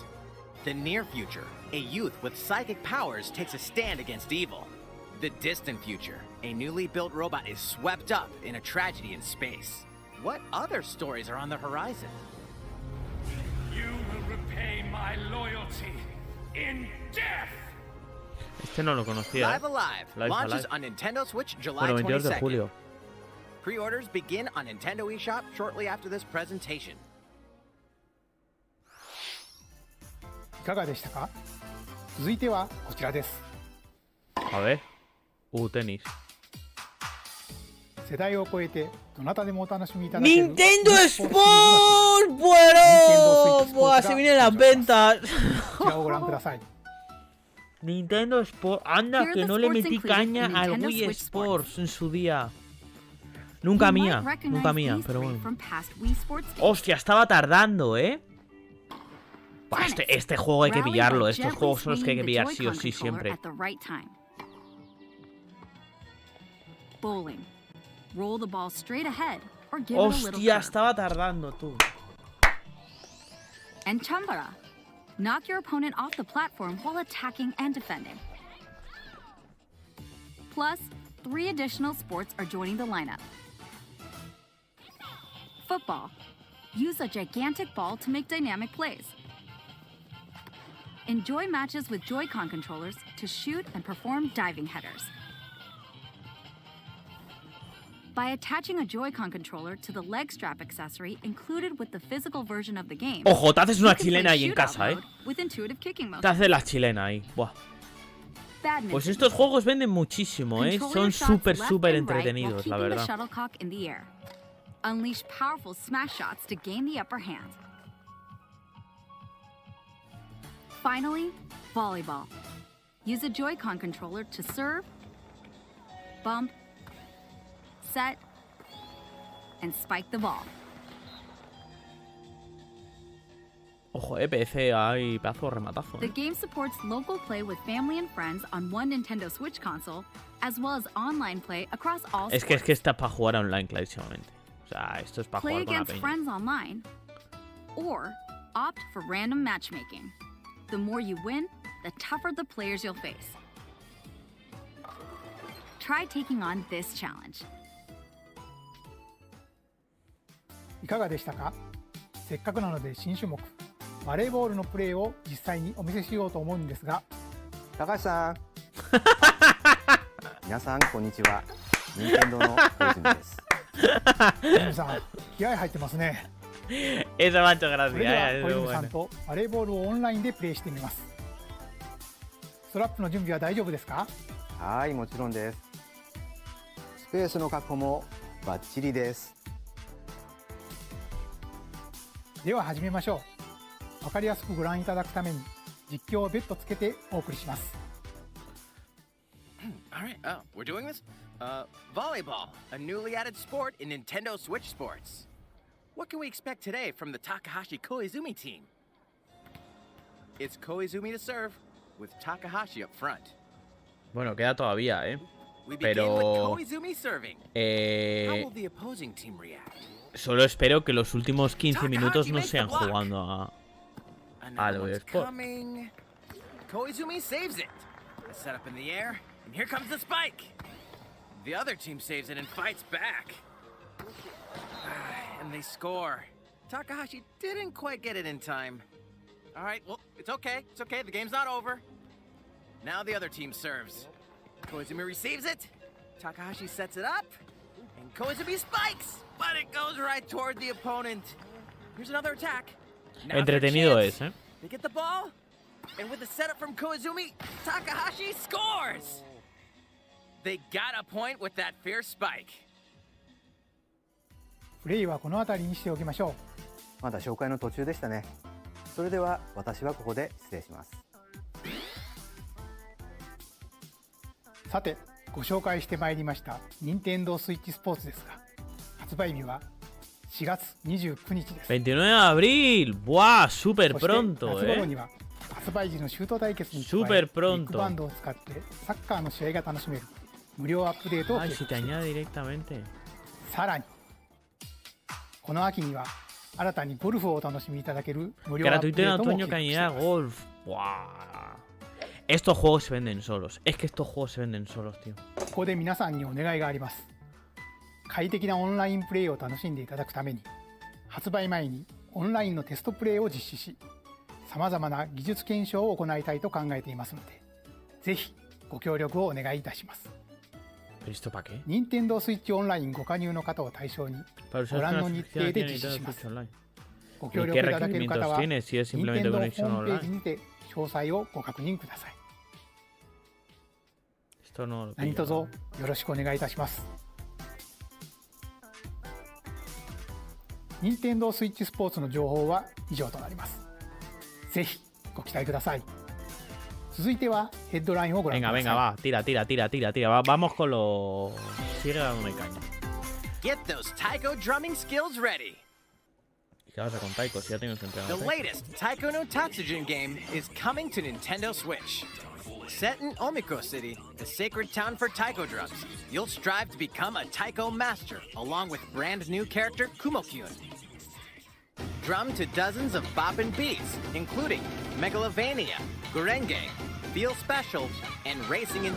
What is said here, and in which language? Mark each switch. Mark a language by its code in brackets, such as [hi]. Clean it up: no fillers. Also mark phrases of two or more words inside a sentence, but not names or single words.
[en] The near future, a youth with psychic powers takes a stand against evil. The distant future, a newly built robot is swept up in a tragedy in space. What other stories are on the horizon? You will repay my loyalty in death. [es] Este no lo conocía. [en] Live Alive launches on Nintendo Switch July [es] 22 de [en] 22nd. [es] julio. [en] Pre-orders begin on Nintendo eShop shortly after this presentation. [ja] いかがでしたか？続いてはこちらです。 [es] A ver. Tenis. [ja] 世代を超えてどなたでもお楽しみいただける [es] ¡Nintendo Sport! ¡Bueno! ¡Buah! Se vienen las ventas. [ja] こちらをご覧ください。 [es] Nintendo Sports. Anda, [en] Here are [es] que [en] the [es] no le [en] sports [es] metí [en] included [es] caña [en] in [es] al [en] Nintendo [es] Wii [en] Switch [es] Sports en su día. Nunca mía, pero bueno. Hostia, estaba tardando, Buah, este juego hay que pillarlo. Estos juegos son los que hay que pillar sí o sí siempre. [en] Bowling. Roll the ball straight ahead or give it a little [es] Hostia, [en] curve. [es] estaba tardando, tú. [en] And Chambara. Knock your opponent off the platform while attacking and defending. Plus, 3 additional sports are joining the lineup. Football. Use a gigantic ball to make dynamic plays. Enjoy matches with Joy-Con controllers to shoot and perform diving headers. By attaching a Joy-Con controller to the leg strap accessory included with the physical version of the game. [es] Ojo, te haces una [en] you can [es] chilena [en] play [es] ahí en [en] shootout [es] casa, [en] mode with intuitive kicking motion. [es] Te haces la chilena ahí. Buah. [en] Badminton. [es] Pues estos juegos venden muchísimo, [en] Control [es] Son [en] your shots [es] súper, [en] left [es] súper [en] and right while [es] entretenidos, la [en] keeping the [es] verdad. [en] shuttlecock in the air. Unleash powerful smash shots to gain the upper hand. Finally, volleyball. Use a Joy-Con controller to serve, bump, set, and spike the ball. [es] Ojo, PC hay pedazo de rematazo. [en] The game supports local play with family and friends on one Nintendo Switch console, as well as online play across all [es] Es [en] sports. [es] que está para jugar online, clarísimamente. O sea, esto es para [en] Play [es] jugar con la [en] against [es] peña. [en] friends online, or opt for random matchmaking. The more you win, the tougher the players you'll face. Try taking on this challenge. [ja] いかがでしたか？せっかくなので新種目バレーボールのプレーを実際にお見せしようと思うんですが、高橋さん皆さんこんにちは。任天堂の小泉です。皆さん気合入ってますね。 [es] Eso me ha hecho [ja] それでは [es] gracia, [ja] 小 [es] es [ja] 泉 [es] muy [ja] さん [es] bueno. [ja] とバレーボールをオンラインでプレーしてみます。ストラップの準備は大丈夫ですか？はい、もちろんです。スペースの確保もバッチリです。では始めましょう。わかりやすくご覧いただくために実況を別途つけてお送りします。 [en] All right, we're doing this? Volleyball, a newly added sport in Nintendo Switch Sports. What can we expect today from the Takahashi Koizumi team? It's Koizumi to serve, with Takahashi up front. [es] Bueno, queda todavía, [en] We begin [es] Pero [en] with Koizumi serving. How will the opposing team react? [es] solo espero que los últimos 15 minutos no sean jugando a [en] Another [es] lo de [en] one's [es] Sport. [en] coming. Koizumi saves it. The setup in the air, and here comes the spike. The other team saves it and fights back. And they score. Takahashi didn't quite get it in time. All right, well, it's okay. It's okay. The game's not over. Now the other team serves. Koizumi receives it. Takahashi sets it up. And Koizumi spikes. But it goes right toward the opponent. Here's another attack. Now their [es] Entretenido [en] chance. [es] es, [en] They get the ball. And with the setup from Koizumi, Takahashi scores. They got a point with that fierce spike. [ja] プレイはこの辺りにしておきましょう。まだ紹介の途中でしたね。それでは私はここで失礼します。さて、ご紹介してまいりました任天堂スイッチスポーツですが、発売日は4月29日です。 [es] 29 de abril. Buah, súper [ja] そして [es] pronto, [ja] 夏頃には発売時のシュート対決に加え、 [es] Super [ja] ビ [es] pronto [ja] ッグバンドを使ってサッカーの試合が楽しめる無料アップデートを [es] Ay, [ja] 計 [es] si [ja] 画 [es] te [ja] していま [es] añade [ja] す。 [es] directamente. [ja] さらにこの秋には新たにゴルフをお楽しみいただける無料アップ [es] Gratuito [ja] デ [es] en [ja] ートも計 [es] otoño [ja] 画 [es] que [ja] してい [es] añada [ja] ます。 [es] golf. Buah. Estos juegos se venden solos. Es que estos juegos se venden solos, tío. [ja] ここで皆さんにお願いがあります。快適なオンラインプレイを楽しんでいただくために、発売前にオンラインのテストプレイを実施し、さまざまな技術検証を行いたいと考えていますので、ぜひご協力をお願いいたします。 [es] ¿Pero esto para qué? [ja] 任天堂スイッチオンラインご加入の方を対象に、 [es] Para [ja] ご [es] usar [ja] 覧 [es] una [ja] の日 [es] suscripción [ja] 程で [es] tiene [ja] 実施 [es] Nintendo [ja] します。 [es] Switch Online. [ja] ご協 [es] ¿Y [ja] 力 [es] qué [ja] いただける方 [es] requerimientos [ja] は、 [es] tiene si es [ja] 任 [es] simplemente [ja] 天堂ホ [es] conexión [ja] ームページ [es] online? [ja] にて詳細をご確認ください。 [es] Esto no lo [ja] 何 [es] pillo. [ja] 卒よろしくお願いいたします。任天堂スイッチスポーツの情報は以上となります。ぜひご期待ください。続いてはヘッドラインをご覧く [es] Venga, [ja] だ [es] venga, [ja] さ [es] va. Tira, tira, tira, tira, tira. Vamos con lo... Sigue dándome caña. [en] Get those taiko drumming skills ready. [es] ¿Y qué pasa con Taiko? Si ya tengo que [en] The [es] entrenar. [en] latest Taiko no Tatsujin game is coming to Nintendo Switch. Set in Omiko City, the sacred town for taiko drums, you'll strive to become a taiko master along with brand new character Kumo-kyun. Drum to dozens of boppin' beats, including Megalovania, Gurenge, Feel Special, and Racing into the